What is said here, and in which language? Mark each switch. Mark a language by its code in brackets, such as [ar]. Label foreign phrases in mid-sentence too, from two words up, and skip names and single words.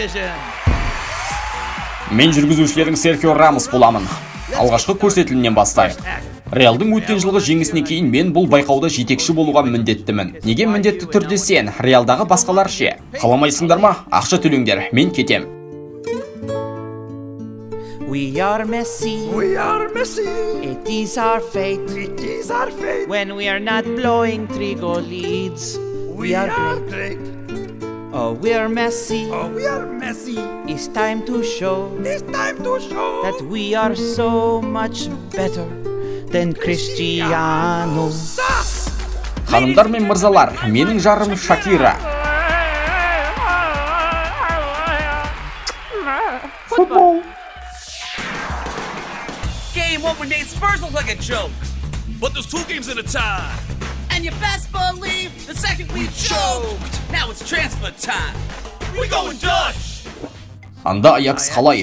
[kk] Мен жүргізушілердің Серхио Рамос боламын. Алғашқы көрсетілімнен бастайық. Реалдың өткен жылғы жеңісінен кейін мен бұл байқауда жетекші болуға міндеттімін. Неге міндетті түрде сен? Реалдағы басқалар ше? Қаламайсыңдар ма? Ақша төлеңдер, мен кетем. [en] We are Messi. It is our fate. When we are not blowing 3-goal leads, we are great. Oh, we are Messi. It's time to show that we are so much better than Cristiano. [kk] Ханымдар мен мырзалар, менің жарым Шакира. Футбол. [en] Game one when Nate Spurs look like a joke. But there's 2 games at a time. And you best believe the second we choked. Now it's transfer time. We going Dutch. [kk] Анда Аякс қалай?